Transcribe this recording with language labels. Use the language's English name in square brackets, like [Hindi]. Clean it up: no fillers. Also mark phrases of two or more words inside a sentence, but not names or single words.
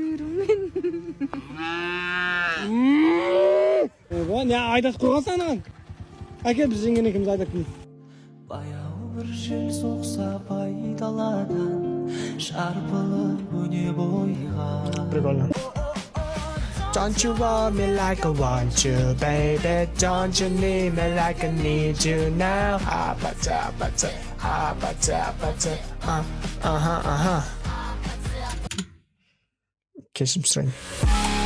[Kazakh] Не айдатып қойған санаған? Әке біз жеңген екеуміз айдап келейік. баяу бір жел соқса пайдаладан шарпылып өне бойға Прикольно. [English] Don't you want me like I want you, baby? Don't you need me like I need you now? [Kazakh] Кешірім сұрайын.